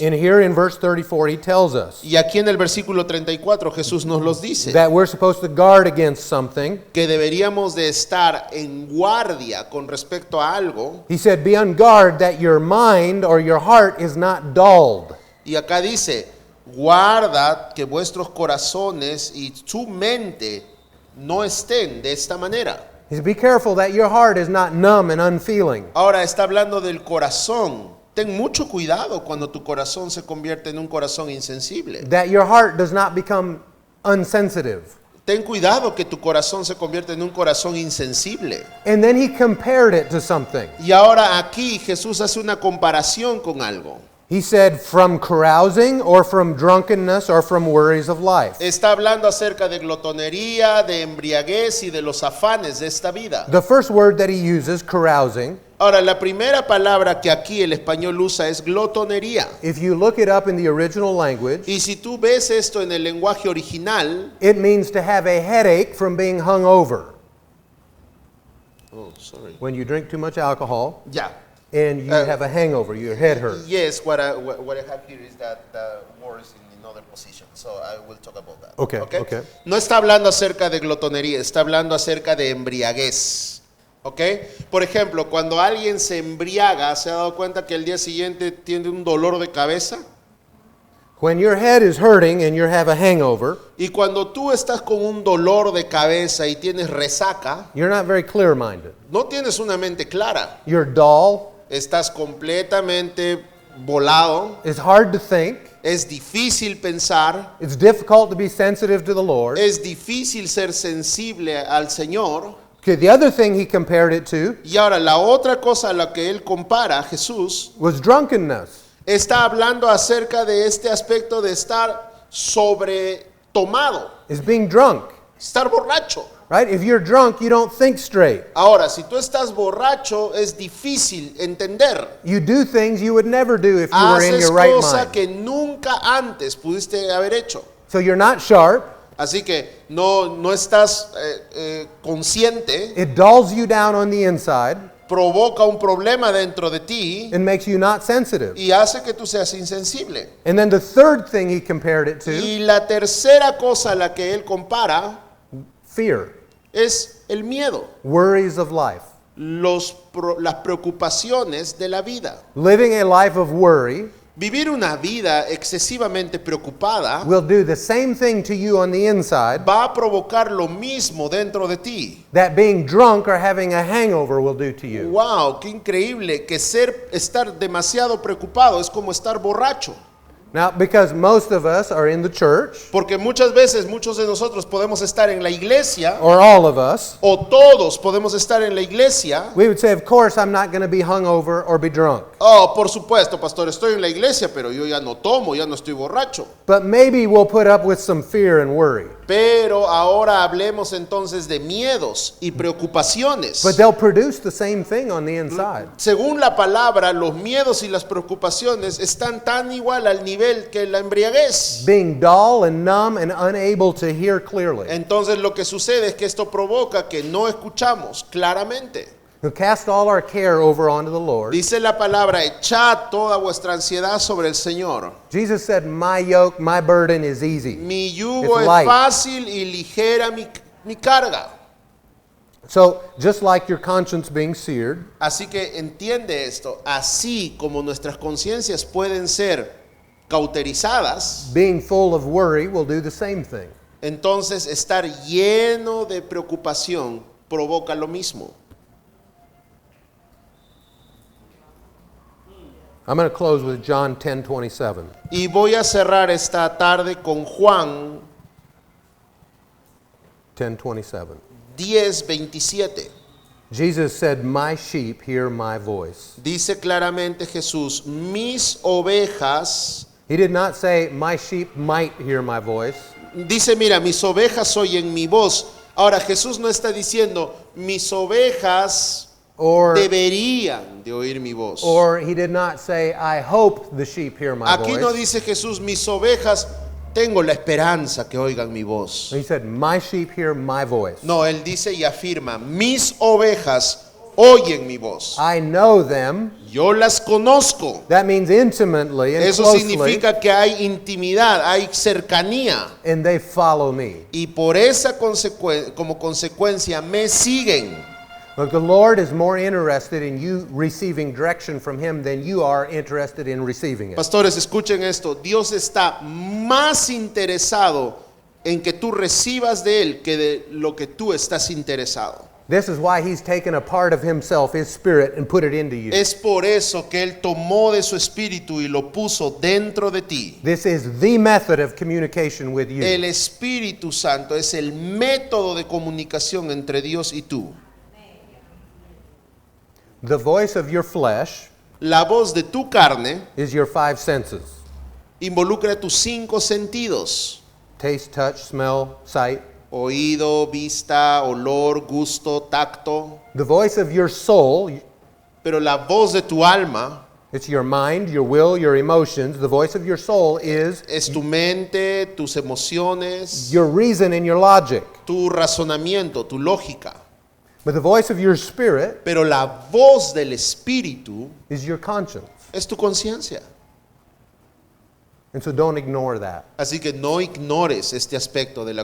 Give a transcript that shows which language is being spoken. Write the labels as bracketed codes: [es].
[en] And here in verse 34, he tells us [es] Y aquí en el versículo 34 Jesús nos los dice. [en] that we're supposed to guard against something. [es] Que deberíamos de estar en guardia con respecto a algo. [en] He said, be on guard that your mind or your heart is not dulled. [es] Y acá dice, guarda que vuestros corazones y su mente no estén de esta manera. [en] He said, be careful that your heart is not numb and unfeeling. [es] Ahora está hablando del corazón. Ten mucho cuidado cuando tu corazón se convierte en un corazón insensible. [en] That your heart does not become unsensitive. [es] Ten cuidado que tu corazón se convierte en un corazón insensible. [en] And then he compared it to something. [es] Y ahora aquí Jesús hace una comparación con algo. [en] He said, from carousing or from drunkenness or from worries of life. [es] Está hablando acerca de glotonería, de embriaguez y de los afanes de esta vida. [en] The first word that he uses, carousing, [es] Ahora, la primera palabra que aquí el español usa es glotonería. [en] if you look it up in the original language, [es] Y si tú ves esto en el lenguaje original, [en] it means to have a headache from being hung over. oh, sorry. When you drink too much alcohol [es] Ya. [en] and you have a hangover, your head hurts. Yes, what I have here is that the word is in another position, so I will talk about that. Okay, okay. [es] No está hablando acerca de glotonería, está hablando acerca de embriaguez. ¿Ok? Por ejemplo, cuando alguien se embriaga, ¿se ha dado cuenta que el día siguiente tiene un dolor de cabeza? [en] When your head is hurting and you have a hangover, [es] Y cuando tú estás con un dolor de cabeza y tienes resaca, [en] you're not very clear-minded. [es] no tienes una mente clara. [en] You're dull. [es] Estás completamente volado. [en] It's hard to think. [es] Es difícil pensar. [en] It's difficult to be sensitive to the Lord. [es] Es difícil ser sensible al Señor. [en] Okay, the other thing he compared it to [es] Y ahora la otra cosa a la que él compara, Jesús, [en] was drunkenness. [es] está hablando acerca de este aspecto de estar sobretomado, [en] Is being drunk, [es] estar borracho. [en] right? If you're drunk, you don't think straight. [es] Ahora, si tú estás borracho, es difícil entender. [en] You do things you would never do if you were in [es] Haces [en] your right [es] cosas [en] mind. [es] que nunca antes pudiste haber hecho. [en] So you're not sharp. [es] Así que no estás consciente, [en] It dulls you down on the inside [es] provoca un problema dentro de ti [en] and makes you not sensitive. [es] y hace que tú seas insensible. [en] And then the third thing he compared it to, [es] Y la tercera cosa a la que él compara [en] fear, [es] es el miedo, [en] worries of life. [es] las preocupaciones de la vida. [en] Living a life of worry [es] Vivir una vida excesivamente preocupada [en] will do the same thing to you on the inside [es] va a provocar lo mismo dentro de ti. [en] that being drunk or having a hangover will do to you. [es] Wow, qué increíble que estar demasiado preocupado es como estar borracho. [en] Now, because most of us are in the church, [es] Porque muchas veces muchos de nosotros podemos estar en la iglesia [en] or all of us, [es] o todos podemos estar en la iglesia. [en] we would say, of course, I'm not going to be hungover or be drunk. [es] Oh, por supuesto, pastor, estoy en la iglesia, pero yo ya no tomo, ya no estoy borracho. [en] But maybe we'll put up with some fear and worry. [es] Pero ahora hablemos entonces de miedos y preocupaciones. [en] But they'll produce the same thing on the inside. [es] Según la palabra, los miedos y las preocupaciones están tan igual al nivel que la embriaguez. [en] Being dull and numb and unable to hear clearly. [es] Entonces lo que sucede es que esto provoca que no escuchamos claramente. [en] Who cast all our care over onto the Lord. [es] Dice la palabra, echad toda vuestra ansiedad sobre el Señor. [en] Jesus said, my yoke, my burden is easy. [es] Mi yugo [en] It's [es] es [en] light. [es] fácil y ligera mi carga. [en] So, just like your conscience being seared, [es] Así que entiende esto, así como nuestras conciencias pueden ser cauterizadas, [en] being full of worry will do the same thing. [es] entonces estar lleno de preocupación provoca lo mismo. [en] I'm going to close with John 10:27. [es] Y voy a cerrar esta tarde con Juan [en] 10:27. [es] 10:27. [en] Jesus said, my sheep hear my voice. [es] Dice claramente Jesús, mis ovejas, [en] He did not say, my sheep might hear my voice. [es] dice, mira, mis ovejas oyen mi voz. Ahora Jesús no está diciendo, mis ovejas [en] Or [es] deberían de oír mi voz. [en] he did not say, I hope the sheep hear my [es] Aquí no [en] voice. [es] dice Jesús, mis ovejas tengo la esperanza que oigan mi voz. [en] He said, my sheep hear my voice. [es] No, él dice y afirma, mis ovejas oyen mi voz. [en] I know them. [es] Yo las conozco. [en] That means intimately and [es] Eso [en] closely, [es] significa que hay intimidad, hay cercanía. [en] and they follow me. [es] Y por esa como consecuencia me siguen. [en] Look, the Lord is more interested in you receiving direction from Him than you are interested in receiving it. [es] Pastores, escuchen esto. Dios está más interesado en que tú recibas de Él que de lo que tú estás interesado. [en] This is why He's taken a part of Himself, His Spirit, and put it into you. [es] Es por eso que Él tomó de su espíritu y lo puso dentro de ti. [en] This is the method of communication with you. [es] El Espíritu Santo es el método de comunicación entre Dios y tú. [en] The voice of your flesh [es] La voz de tu carne [en] is your five senses: [es] involucra tus 5 sentidos: [en] taste, touch, smell, sight. [es] oído, vista, olor, gusto, tacto. [en] The voice of your soul, [es] Pero la voz de tu alma [en] it's your mind, your will, your emotions. The voice of your soul is [es] es tu mente, tus emociones, [en] your reason and your logic. [es] tu razonamiento, tu lógica. [en] But the voice of your spirit [es] Pero la voz del Espíritu [en] is your conscience. [es] es tu conciencia. [en] And so don't ignore that. [es] Así que no ignores este aspecto de la